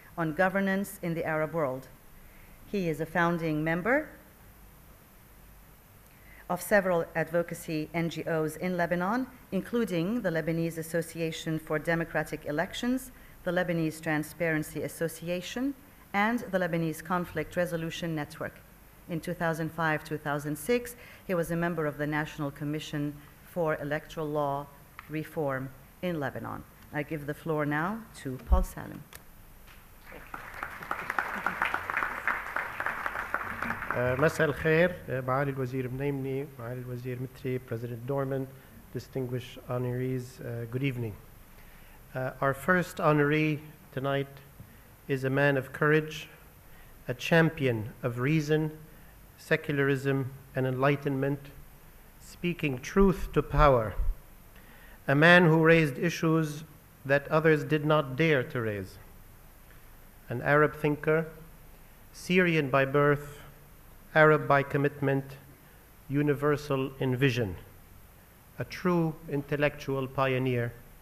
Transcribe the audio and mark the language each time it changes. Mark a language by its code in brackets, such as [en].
[en] on governance in the Arab world. He is a founding member of several advocacy NGOs in Lebanon, including the Lebanese Association for Democratic Elections, the Lebanese Transparency Association, and the Lebanese Conflict Resolution Network. In 2005-2006, he was a member of the National Commission for Electoral Law Reform in Lebanon. I give the floor now to Paul Salim. [ar] مساء الخير معالي الوزير منيمني, معالي الوزير متري, [en] President Dorman, distinguished honorees, good evening. Our first honoree tonight is a man of courage, a champion of reason, secularism, and enlightenment, speaking truth to power, a man who raised issues that others did not dare to raise, an Arab thinker, Syrian by birth, Arab by commitment, universal in vision, a true intellectual pioneer.